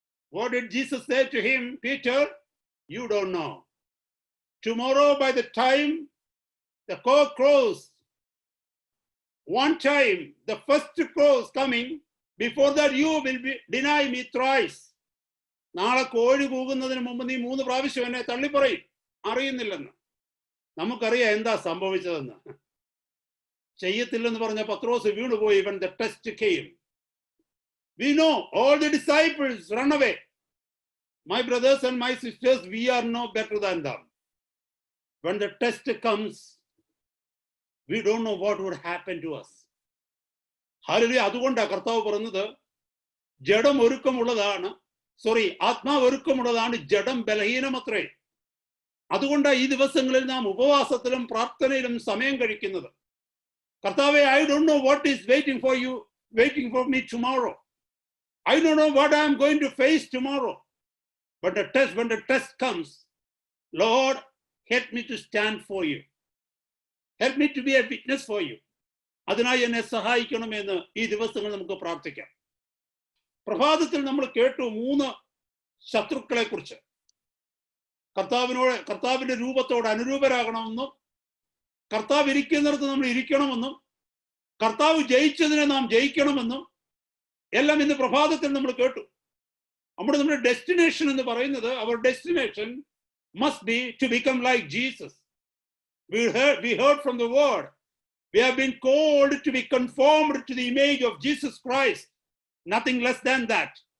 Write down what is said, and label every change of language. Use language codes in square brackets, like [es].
[en] What did Jesus say to him? Peter, you don't know. Tomorrow by the time the cock crows, one time, the first crow is coming, before that you will deny me thrice. [ml] നാളെ കോഴി കൂകുന്നതിന് മുമ്പ് നീ 3 പ്രാവശ്യം എന്നെ തള്ളിപ്പറയും, അറിയുന്നില്ലെന്ന്. നമുക്കറിയാം എന്താ സംഭവിച്ചതെന്ന്. ചെയ്യത്തില്ലെന്ന് പറഞ്ഞ പത്രോസ് വീണുപോയി. [en] when the test came, we know all the disciples run away. My brothers and my sisters, we are no better than them. When the test comes, we don't know what would happen to us. [ml] Hallelujah. അതുകൊണ്ടാണ് കർത്താവ് പറഞ്ഞത്, ജഡം ഒരുക്കമുള്ളതാണ്, ആത്മാവ് ഒരുക്കമുള്ളതാണ്, ജഡം ബലഹീനമത്രേ. അതുകൊണ്ടാണ് ഈ ദിവസങ്ങളിൽ നാം ഉപവാസത്തിലും പ്രാർത്ഥനയിലും സമയം കഴിക്കുന്നത്. കർത്താവേ, [en] I don't know what is waiting for me tomorrow. I don't know what I am going to face tomorrow. But when the test comes, Lord, help me to stand for you. Help me to be a witness for you. [ml] അതിനായി എന്നെ സഹായിക്കണമെന്ന് ഈ ദിവസങ്ങൾ നമുക്ക് പ്രാർത്ഥിക്കാം. പ്രഭാതത്തിൽ നമ്മൾ കേട്ടു 3 ശത്രുക്കളെ കുറിച്ച്. കർത്താവിന്റെ രൂപത്തോട് അനുരൂപരാകണമെന്നും, കർത്താവ് ഇരിക്കുന്നിടത്ത് നമ്മൾ ഇരിക്കണമെന്നും, കർത്താവ് ജയിച്ചതിനെ നാം ജയിക്കണമെന്നും എല്ലാം ഇന്ന് പ്രഭാതത്തിൽ നമ്മൾ കേട്ടു. നമ്മുടെ ഡെസ്റ്റിനേഷൻ എന്ന് പറയുന്നത്, [en] our destination must be to become like Jesus. We heard from the word, we have been called to be conformed to the image of Jesus Christ, nothing less than that.